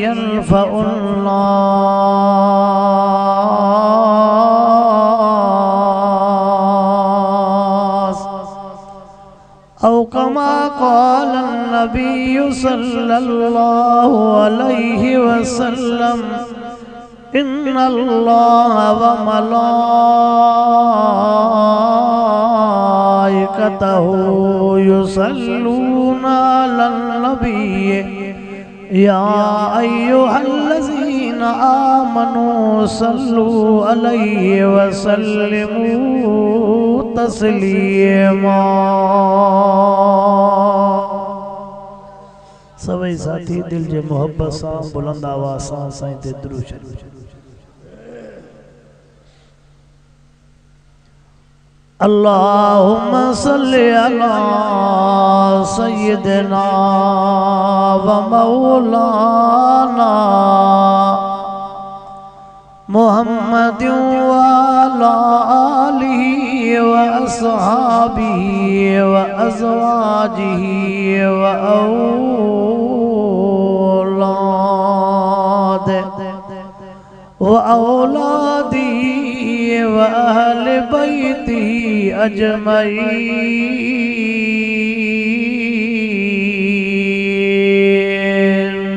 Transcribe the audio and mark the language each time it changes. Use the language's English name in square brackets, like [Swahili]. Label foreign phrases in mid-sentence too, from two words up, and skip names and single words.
[Arabic] ينفع الناس أو كما قال النبي صلى الله عليه وسلم إن الله وملائكته يصلون على النبي يا أيها الذين آمنوا صلوا عليه وسلموا تسليما. [Sindhi] سڀ ساٿي دل جي محبت سان بلند آواز سان سائين تي درود شريف. [Arabic] اللهم صل على سيدنا ومولانا محمد وعلى آله وأصحابه وأزواجه وأولاده وأهل بيته أجمعين.